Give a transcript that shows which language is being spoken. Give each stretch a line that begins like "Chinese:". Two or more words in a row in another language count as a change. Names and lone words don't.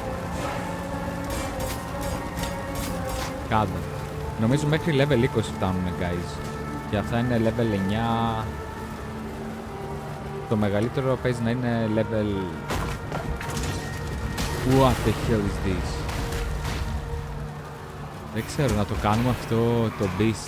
Greek: Κάτω. Νομίζω μέχρι level 20 φτάνουμε, guys. Και αυτά είναι level 9. Το μεγαλύτερο παίζει να είναι level...
English: What the hell is this?
Greek: Δεν ξέρω, να το κάνουμε αυτό το beast.